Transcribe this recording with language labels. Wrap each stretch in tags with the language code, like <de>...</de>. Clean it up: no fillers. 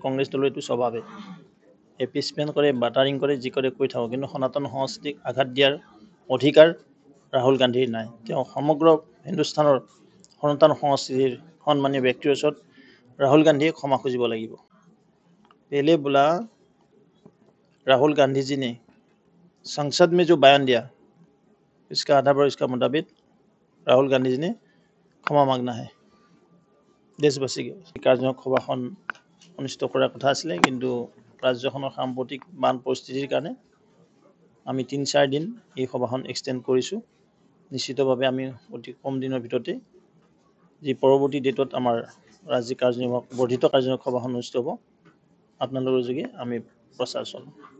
<as>কংগ্ৰেছ দলৰ এইটো স্বভাৱে এপিছমেণ্ট কৰে, বাটাৰিং কৰে, যি কৰে কৈ থাকক, কিন্তু সনাতন সংস্কৃতিক আঘাত দিয়াৰ অধিকাৰ ৰাহুল গান্ধীৰ নাই। তেওঁ সমগ্ৰ হিন্দুস্তানৰ সনাতন সংস্কৃতিৰ সন্মানীয় ব্যক্তিৰ ওচৰত राहुल गांधी क्षमा खुजिब লাগিব।</as> <hi>पहले बोला राहुल गांधी जी ने संसद में जो बयान दिया इसका आधार पर इसका मुताबिक राहुल गांधी जी ने क्षमा मांगना है देशवासीকে।</hi> <as>কাৰ্যনিৰ্বাহক সভাখন অনুষ্ঠিত কৰাৰ কথা আছিলে, কিন্তু ৰাজ্যখনৰ সাম্প্ৰতিক বান পৰিস্থিতিৰ কাৰণে আমি ৩-৪ দিন এই সভাখন এক্সটেণ্ড কৰিছোঁ। নিশ্চিতভাৱে আমি অতি কম দিনৰ ভিতৰতে যি পৰৱৰ্তী ডেটত আমাৰ ৰাজ্যিক কাৰ্যনিৰ্বাহক বৰ্ধিত কাৰ্যনিৰ্বাহক সভাখন অনুষ্ঠিত হ'ব, আপোনালোকৰ যোগে আমি প্ৰচাৰ চলাম।</as>